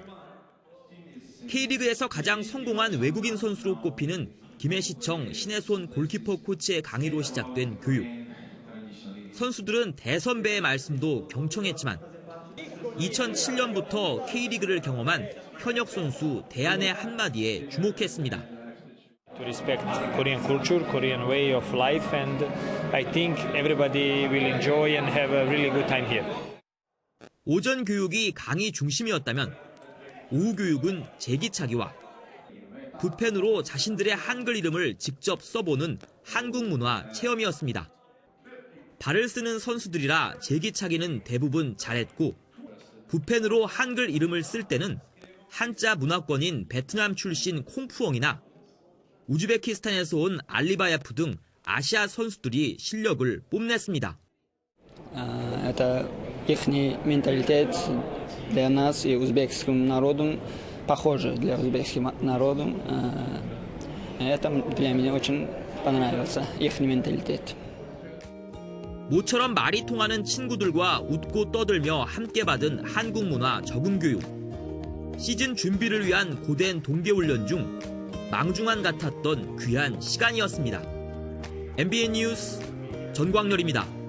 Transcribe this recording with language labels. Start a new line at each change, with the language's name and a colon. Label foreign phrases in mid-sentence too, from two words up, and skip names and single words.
Korean: K리그에서 가장 성공한 외국인 선수로 꼽히는 김해시청 신혜손 골키퍼 코치의 강의로 시작된 교육. 선수들은 대선배의 말씀도 경청했지만 2007년부터 K리그를 경험한 현역 선수 대안의 한마디에 주목했습니다.
English: To respect Korean culture, Korean way of life, and I think everybody will enjoy and have a really good time here.
Korean: 오전 교육이 강의 중심이었다면 오후 교육은 제기차기와 붓펜으로 자신들의 한글 이름을 직접 써보는 한국 문화 체험이었습니다. 발을 쓰는 선수들이라 제기차기는 대부분 잘했고 붓펜으로 한글 이름을 쓸 때는 한자 문화권인 베트남 출신 콩푸엉이나 우즈베키스탄에서 온 알리바야프 등 아시아 선수들이 실력을 뽐냈습니다.
Russian: Это ихний менталитет для нас и узбекским народом похоже для узбекским народом. Это для меня очень понравился ихний менталитет.
Korean: 모처럼 말이 통하는 친구들과 웃고 떠들며 함께 받은 한국 문화 적응 교육. 시즌 준비를 위한 고된 동계훈련 중 망중한 같았던 귀한 시간이었습니다. MBN 뉴스 전광열입니다.